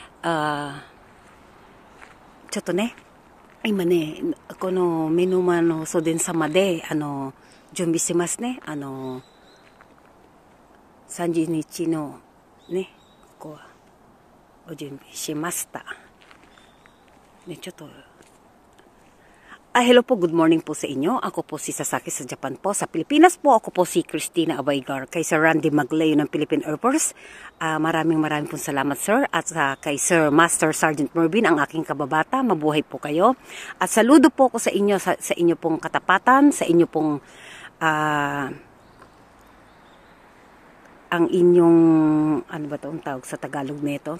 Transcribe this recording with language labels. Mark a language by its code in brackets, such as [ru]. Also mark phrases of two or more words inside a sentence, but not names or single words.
[ja] ちょっとね、今ね、この目の前の送電様で、準備してますね。30日のね、ここは、お準備しました。 [tl] ね、ちょっと、hello po, [en] good morning [tl] po sa inyo. Ako po si Sasaki sa Japan po. Sa Pilipinas po, ako po si Christina Abaygar. Kay Sir Randy Maglayo ng Philippine Air Force. Maraming pong salamat, sir. At kay Sir Master Sergeant Mervin, ang aking kababata. Mabuhay po kayo. At saludo po ako sa inyo, sa inyo pong katapatan, sa inyo pong ang inyong, ano ba ito ang tawag sa Tagalog nito?